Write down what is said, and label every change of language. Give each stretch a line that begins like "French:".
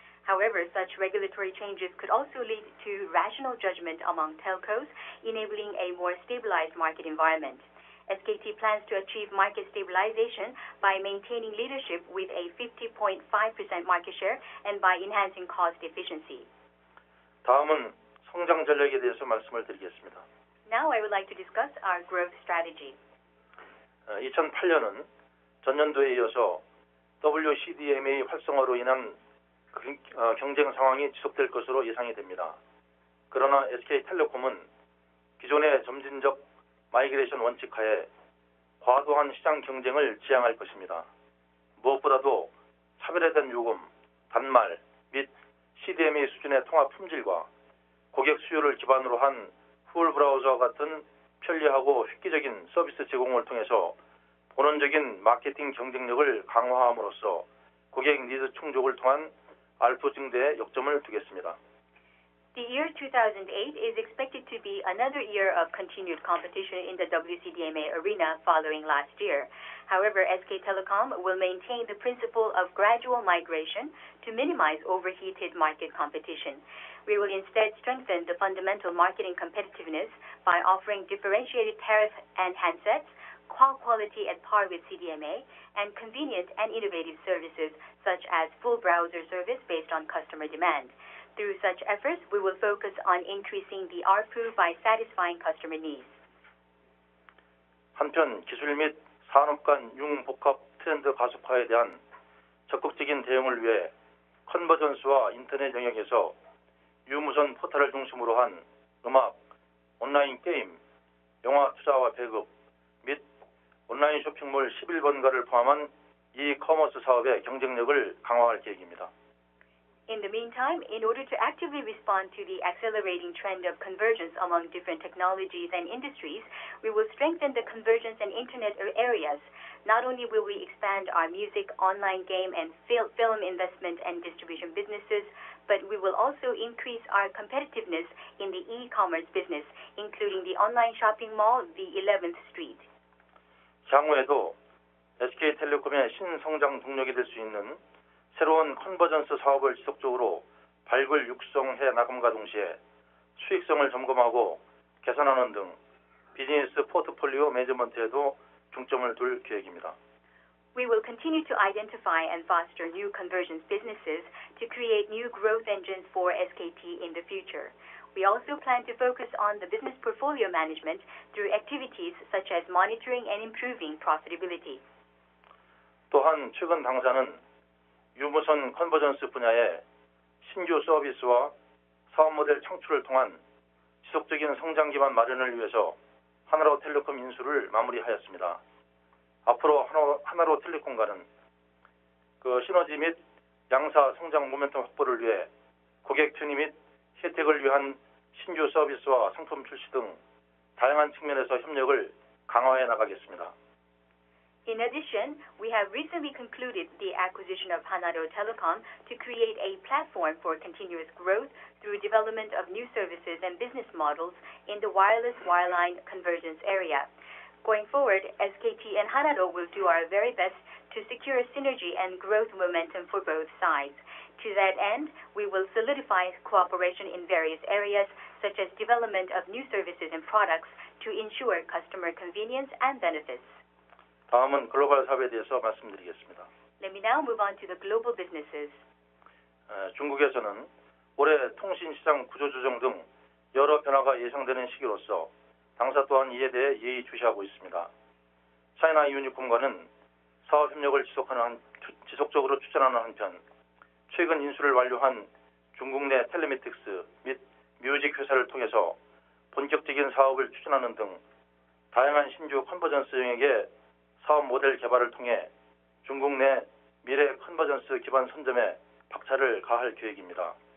English: However, such regulatory changes could also lead to rational judgment among telcos, enabling a more stabilized market environment. SKT plans to achieve market stabilization by maintaining leadership with a 50.5% market share and by enhancing cost efficiency.
Korean: 다음은 성장 전략에 대해서 말씀을 드리겠습니다.
English: Now I would like to discuss our growth strategy.
Korean: 2008년은 전년도에 이어서 WCDMA 활성화로 인한 경쟁 상황이 지속될 것으로 예상이 됩니다. 그러나 SK텔레콤은 기존의 점진적 마이그레이션 원칙하에 과도한 시장 경쟁을 지향할 것입니다. 무엇보다도 차별화된 요금, 단말 및 CDMA 수준의 통합 품질과 고객 수요를 기반으로 한 후울 브라우저와 같은 편리하고 획기적인 서비스 제공을 통해서 본원적인 마케팅 경쟁력을 강화함으로써 고객 니즈 충족을 통한 ARPU 증대에 역점을 두겠습니다.
English: The year 2008 is expected to be another year of continued competition in the WCDMA arena following last year. However, SK Telecom will maintain the principle of gradual migration to minimize overheated market competition. We will instead strengthen the fundamental marketing competitiveness by offering differentiated tariff and handsets, quality at par with CDMA, and convenient and innovative services such as full browser service based on customer demand. Through such efforts, we will focus on increasing the ARPU by satisfying customer needs.
Korean: 한편 기술 및 산업 간 융복합 트렌드 가속화에 대한 적극적인 대응을 위해 컨버전스와 인터넷 영역에서 유무선 포털을 중심으로 한 음악, 온라인 게임, 영화 투자와 배급 및 온라인 쇼핑몰 11번가를 포함한 이커머스 사업의 경쟁력을 강화할 계획입니다.
English: In the meantime, in order to actively respond to the accelerating trend of convergence among different technologies and industries, we will strengthen the convergence and internet areas. Not only will we expand our music, online game, and film investment and distribution businesses, but we will also increase our competitiveness in the e-commerce business, including the online shopping mall, the 11th Street.
Korean: 향후에도 SK텔레콤의 신성장 동력이 될 수 있는 새로운 컨버전스 사업을 지속적으로 발굴 육성해 나감과 동시에 수익성을 점검하고 개선하는 등 비즈니스 포트폴리오 매니지먼트에도 중점을 둘 계획입니다.
English: We will continue to identify and foster new convergence businesses to create new growth engines for SKT in the future. We also plan to focus on the business portfolio management through activities such as monitoring and improving profitability.
Korean: 또한 최근 당사는 유무선 컨버전스 분야의 신규 서비스와 사업 모델 창출을 통한 지속적인 성장 기반 마련을 위해서 하나로텔레콤 인수를 마무리하였습니다. 앞으로 하나로텔레콤과는 시너지 및 양사 성장 모멘텀 확보를 위해 고객 편의 및 혜택을 위한 신규 서비스와 상품 출시 등 다양한 측면에서 협력을 강화해 나가겠습니다.
English: In addition, we have recently concluded the acquisition of Hanaro Telecom to create a platform for continuous growth through development of new services and business models in the wireless wireline convergence area. Going forward, SKT and Hanaro will do our very best to secure synergy and growth momentum for both sides. To that end, we will solidify cooperation in various areas such as development of new services and products to ensure customer convenience and benefits.
Korean: 다음은 글로벌 사업에 대해서 말씀드리겠습니다.
English: Let me now move on to the global businesses.
Korean: 중국에서는 올해 통신시장 구조조정 등 여러 변화가 예상되는 시기로서 당사 또한 이에 대해 예의주시하고 있습니다. 차이나 유니콤과는 사업협력을 지속적으로 추진하는 한편 최근 인수를 완료한 중국 내 텔레매틱스 및 뮤직 회사를 통해서 본격적인 사업을 추진하는 등 다양한 신규 컨버전스 영역의 사업 모델 개발을 통해 중국 내 미래 컨버전스 기반 선점에 박차를 가할 계획입니다.